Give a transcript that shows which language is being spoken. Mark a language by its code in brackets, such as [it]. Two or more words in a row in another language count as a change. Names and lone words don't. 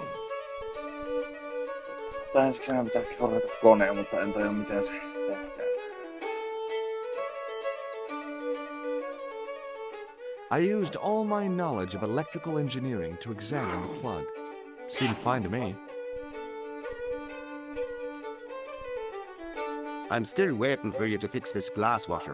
[fi] Tää ensiksi meidän pitääkin forjata koneen, mutta en tajua miten se tehdään. [en] I used all my knowledge of electrical engineering to examine the plug. Seemed fine to me. I'm still waiting for you to fix this glass washer.